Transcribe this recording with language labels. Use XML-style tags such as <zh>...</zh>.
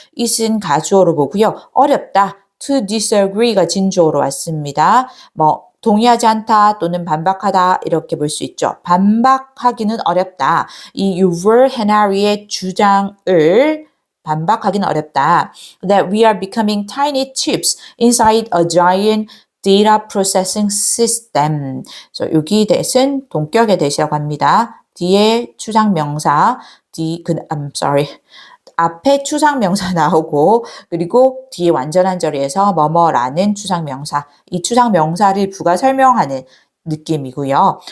<ko>it은 가주어로 보고요. 어렵다. to disagree가 진주어로 왔습니다. 동의하지 않다 또는 반박하다 이렇게 볼 수 있죠. 반박하기는 어렵다. 이 유월 헤나리의 주장을 반박하기는 어렵다.</ko> <en>That we are becoming tiny chips inside a giant data processing system.</en> <ko>그래서 여기 대신 동격의 대시라고 합니다. 뒤에 추상 명사,</ko> <en>I'm sorry.</en> <ko>앞에 추상명사 나오고 그리고 뒤에 완전한 절에서 뭐뭐라는 추상명사 이 추상명사를 부가 설명하는 느낌이고요.</ko>